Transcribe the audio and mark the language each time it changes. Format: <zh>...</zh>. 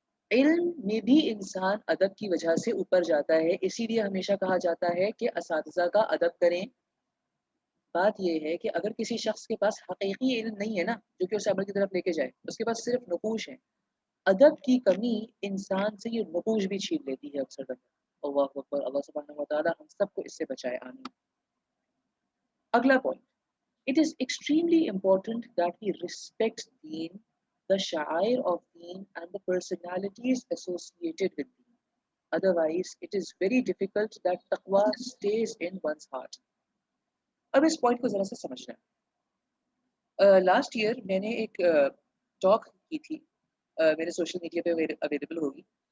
<hi>इल्म में भी इंसान अदब की वजह से ऊपर जाता है, इसीलिए हमेशा कहा जाता है कि असातिज़ा का अदब करें। बात यह है कि अगर किसी शख्स के पास हकीकी इल्म नहीं है ना, जो कि उसे अमल की तरफ लेके जाए, उसके पास सिर्फ नकूश है, अदब की कमी इंसान से ये नकूश भी छीन लेती है अक्सर दफा। अल्लाह अकबर, अल्लाह सुब्हानहू व तआला हम सबको इससे बचाए, आमीन। अगला point,</hi> <en>it is extremely important that we respect Deen, the sha'air of Deen and the personalities associated with Deen. Otherwise, it is very difficult that taqwa stays in one's heart.</en> <hi>अब इस पॉइंट को जरा सा समझना है। Last year मैंने एक talk की थी, मेरे सोशल मीडिया पे अवेलेबल होगी।</hi>